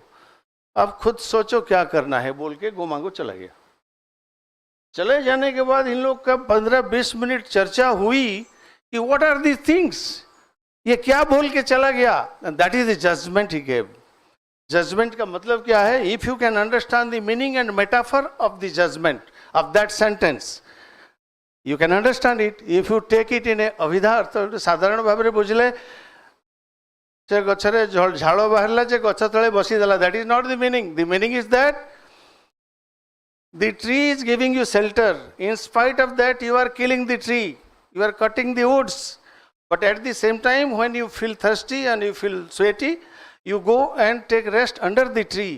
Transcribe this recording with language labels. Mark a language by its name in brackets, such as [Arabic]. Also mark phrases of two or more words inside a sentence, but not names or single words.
[Hindi] अब खुद सोचो क्या करना है, बोल के गोमांगो चला गया। चले जाने के बाद इन लोग का 15-20 मिनट चर्चा हुई कि [English] what are these things, [Hindi] ये क्या बोल के चला गया। [English] That is the judgment he gave. [Hindi] जजमेंट का मतलब क्या है? [English] If you can understand the meaning and metaphor of the judgment of that sentence, you can understand it. If you take it in a [Odia] ଅଭିଧା ଅର୍ଥ, [Hindi] साधारण भाव में [Odia] ବୁଝିଲେ ଯେ ଗଛରେ ଝାଡ଼ ବାହାରିଲା ଯେ ଗଛ ତଳେ ବସିଦେଲା, [English] that is not the meaning. The meaning is that the tree is giving you shelter. In spite of that, you are killing the tree, you are cutting the woods. But at the same time, when you feel thirsty and you feel sweaty, you go and take rest under the tree.